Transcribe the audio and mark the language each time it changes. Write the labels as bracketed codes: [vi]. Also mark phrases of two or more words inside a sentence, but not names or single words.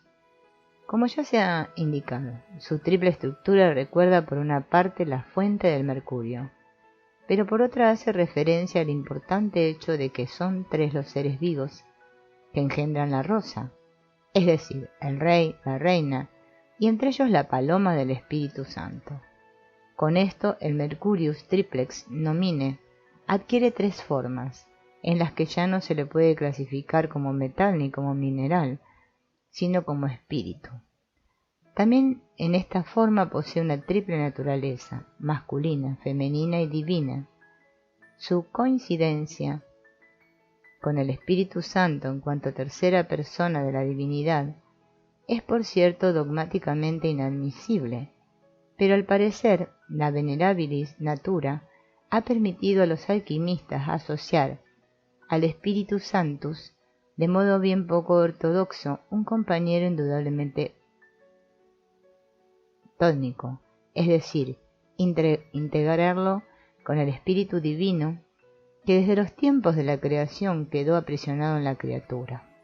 [es] Como ya se ha indicado, su triple estructura recuerda por una parte la fuente del mercurio, pero por otra hace referencia al importante hecho de que son 3 los seres vivos que engendran la rosa, es decir, el rey, la reina, y entre ellos la paloma del Espíritu Santo. Con esto el [la] Mercurius triplex nomine [es] adquiere 3 formas, en las que ya no se le puede clasificar como metal ni como mineral, sino como espíritu. También en esta forma posee una triple naturaleza, masculina, femenina y divina. Su coincidencia con el Espíritu Santo en cuanto tercera persona de la divinidad es, por cierto, dogmáticamente inadmisible, pero al parecer la [la] venerabilis natura [es] ha permitido a los alquimistas asociar al Espíritu Sanctus de modo bien poco ortodoxo un compañero indudablemente tónico, es decir, integrarlo con el Espíritu Divino que desde los tiempos de la creación quedó aprisionado en la criatura.